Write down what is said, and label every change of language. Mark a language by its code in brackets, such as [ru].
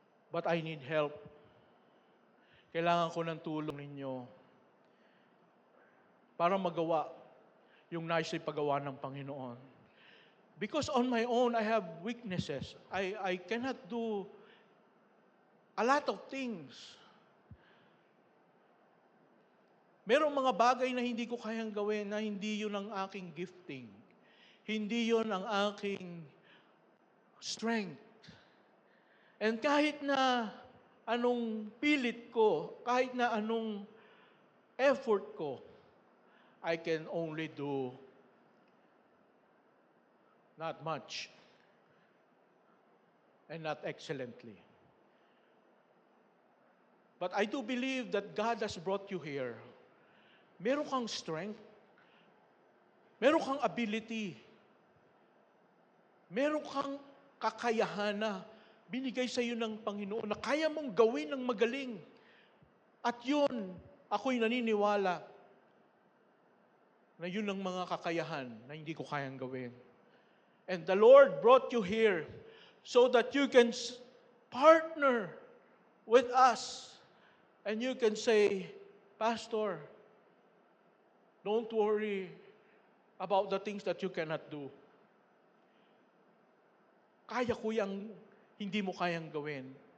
[en] But I need help. [tl] Kailangan ko ng tulong ninyo para magawa yung nais ipagawa ng Panginoon. [en] Because on my own, I have weaknesses. I cannot do a lot of things. [tl] Merong mga bagay na hindi ko kayang gawin na hindi yun ang aking gifting. Hindi yun ang aking strength. And kahit na anong pilit ko, kahit na anong effort ko, [en] I can only do not much and not excellently. But I do believe that God has brought you here. [tl] Meron kang strength. Meron kang ability. Meron kang kakayahan na binigay sa iyo ng Panginoon na kaya mong gawin ng magaling. At yun, ako'y naniniwala na yun ang mga kakayahan na hindi ko kayang gawin. [en] And the Lord brought you here so that you can partner with us. And you can say, Pastor, don't worry about the things that you cannot do. [tl] Kaya ko yung hindi mo kayang gawin.